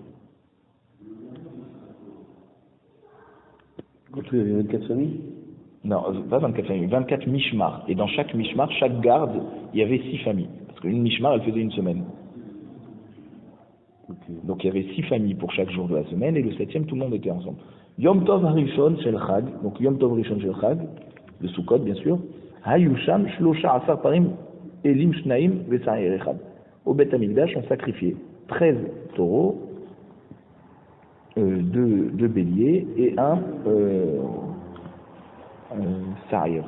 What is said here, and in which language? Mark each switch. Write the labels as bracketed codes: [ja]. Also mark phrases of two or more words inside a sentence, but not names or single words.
[fr] Il y avait 24 familles? Non, pas 24 familles, 24 mishmars. Et dans chaque mishmar, chaque garde, il y avait 6 familles. Parce qu'une mishmar, elle faisait une semaine. Okay. Donc il y avait 6 familles pour chaque jour de la semaine, et le 7e, tout le monde était ensemble. [he] יום טוב הראשון של חג, donc יום טוב ראשון של חג, [fr] le Sukkot bien sûr, [he] היום שם שלושה עשר פרים אילים שניים ושעיר אחד. [fr] Au Beth Amikdash, on sacrifiait 13 taureaux, 2 béliers et un sa'ir.